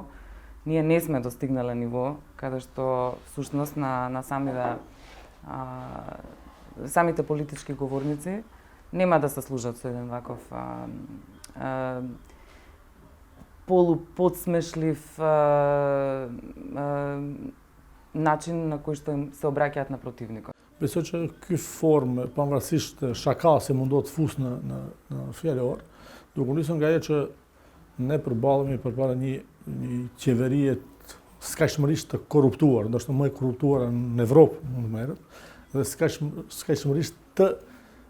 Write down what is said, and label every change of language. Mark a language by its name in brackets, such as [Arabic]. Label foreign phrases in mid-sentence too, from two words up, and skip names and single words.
[Macedonian] Ние не сме достигнале ниво каде што всушност на самите политички говорници нема да се служат со еден ваков полуподсмешлив начин на кој што им се обраќаат на противникот. [Albanian] Besoj që ky formë, pavarësisht shakasi mundohet të fus në fjalor, duke nisur nga ajo që ne përballemi përpara një qeverie skajshmërisht të korruptuar, ndoshta më e korruptuara në Evropë mund të merret, dhe skajshmërisht të